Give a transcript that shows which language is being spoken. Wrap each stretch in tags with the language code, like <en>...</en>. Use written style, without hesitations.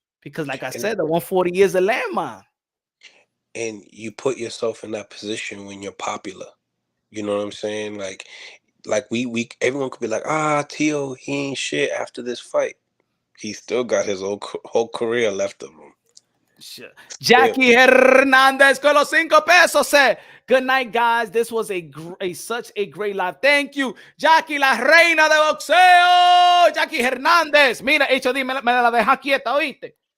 <en>Because like I said, the 140 is a landmine. And you put yourself in that position when you're popular. You know what I'm saying? Like we everyone could be like, T.O., he ain't shit after this fight. He still got his whole career left of him. Sure.</en> <es>Jackie Hernandez con los 5 pesos.</es> <en>Good night, guys. This was such a great live. Thank you, Jackie,</en> <es>la reina de boxeo.</es> <en>Jackie Hernandez.</en> <es>Mira, HOD, me la deja quieta, ¿oíste?</es>